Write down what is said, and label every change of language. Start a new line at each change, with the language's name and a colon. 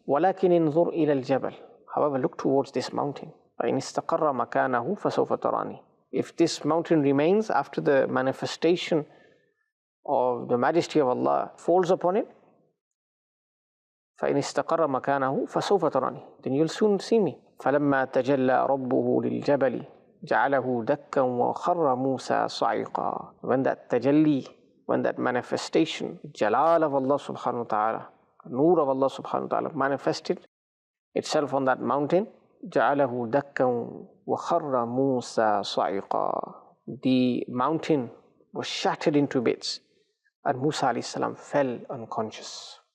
Arabic: وَلَكِنْ انظُرْ إِلَى الْجَبَلِ,
English: however, look towards this mountain.
Arabic: فَإِنِ اسْتَقَرَّ مَكَانَهُ فَسَوْفَ تَرَانِي.
English: If this mountain remains after the manifestation of the majesty of Allah falls upon it,
Arabic: فإن استقر مكانه فسوف تراني.
English: Then you'll soon see me.
Arabic: فلما تجلى ربه للجبل جعله دكا وخر موسى صعقا.
English: When that tajalli, when that manifestation, jalal of Allah subhanahu wa ta'ala, nur of Allah subhanahu wa ta'ala manifested itself on that mountain,
Arabic: جعله دكا وخر موسى صعقا.
English: The mountain was shattered into bits and Musa alayhi salam fell unconscious.